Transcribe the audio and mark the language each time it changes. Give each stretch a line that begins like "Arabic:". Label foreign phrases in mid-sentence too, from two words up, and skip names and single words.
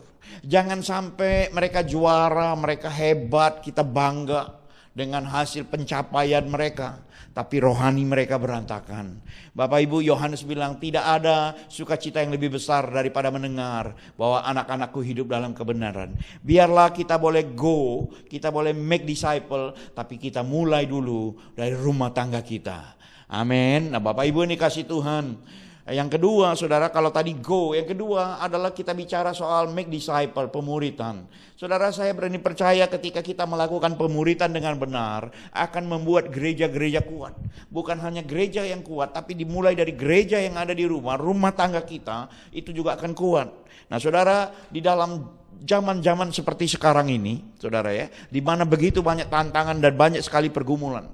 Indonesian: Jangan sampai mereka juara, mereka hebat, kita bangga dengan hasil pencapaian mereka, tapi rohani mereka berantakan. Bapak Ibu, Yohanes bilang tidak ada sukacita yang lebih besar daripada mendengar bahwa anak-anakku hidup dalam kebenaran. Biarlah kita boleh go, kita boleh
English: make disciple,
Indonesian: tapi kita mulai dulu dari rumah tangga kita. Amin. Nah Bapak Ibu ini kasih Tuhan. Yang kedua saudara, kalau tadi go, yang kedua adalah kita bicara soal
English: make disciple,
Indonesian: pemuritan. Saudara, saya berani percaya ketika kita melakukan pemuritan dengan benar akan membuat gereja-gereja kuat. Bukan hanya gereja yang kuat, tapi dimulai dari gereja yang ada di rumah tangga kita itu juga akan kuat. Nah saudara, di dalam zaman-zaman seperti sekarang ini, saudara ya, di mana begitu banyak tantangan dan banyak sekali pergumulan.